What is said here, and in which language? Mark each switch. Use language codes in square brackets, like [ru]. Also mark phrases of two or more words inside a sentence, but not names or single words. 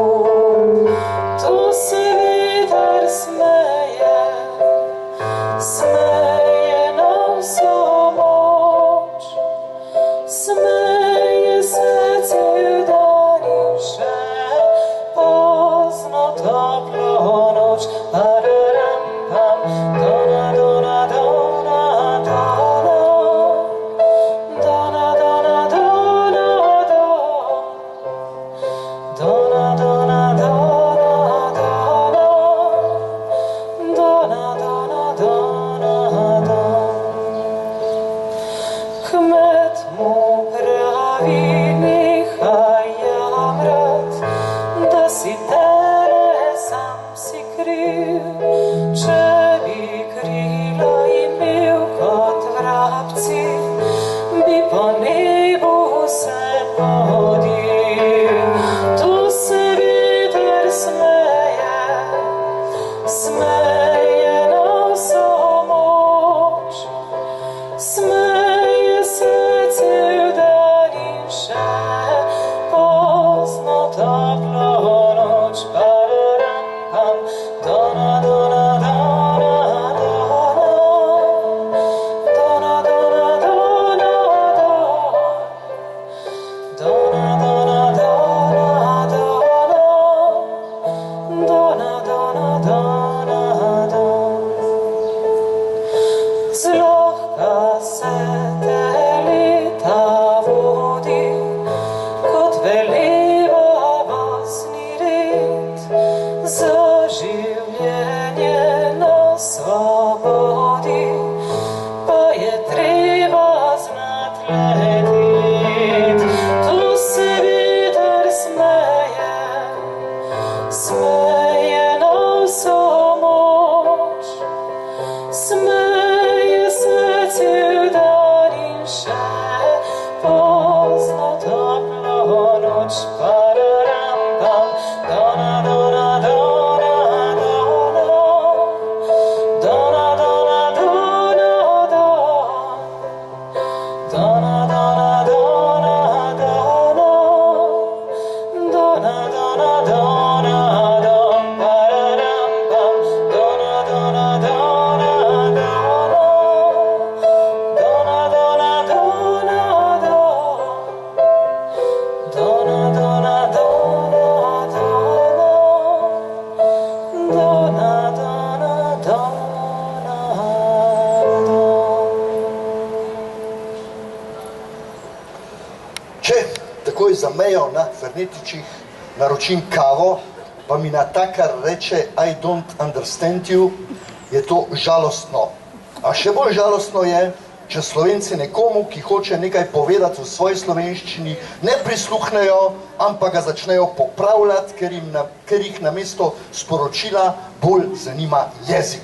[sl] To se veter smeje, smeje na vso moč. Smeje se cel dan in še pozno toplo noč. Pararam pam, dona, dona, dona, dona, dona, dona, dona, dona, dona, dona, dona, dona, dona, dona, dona. Kmet mu pravi, nehaj jamrat, da si tele sam si kriv. Če bi krila imel kot vrabci, bi po nebu se podil. Tu se veter smeje, smeje na vso moč. Smeje se cel dan in še pozno toplo noč. Pararam pam, dona, dona, dona, dona, dona, dona, dona, dona, dona, dona, dona, dona, dona, dona. Zlohka se te leta vodi, kot veleva vasni red. Za življenje na svobodi pa je treba znat letet. Tu se veter smeje, smeje na vso moč. Smeje se cel dan in še pozno toplo noč. Pararam pam, dona, dona, dona, dona, dona, dona, dona, dona, dona, dona, dona, dona, dona, dona, dona, pararam pam, dona, dona, dona, dona, dona, dona, dona, dona, dona, dona, dona, dona, dona, Če takoj za mejo na Fernetičih naročim kavo, pa mi natakar reče [en] I don't understand you, [sl] je to žalostno. A še bolj žalostno je, če Slovenci nekomu, ki hoče nekaj povedati v svoji slovenščini, ne prisluhnejo, ampak ga začnejo popravljati, ker jih namesto sporočila bolj zanima jezik.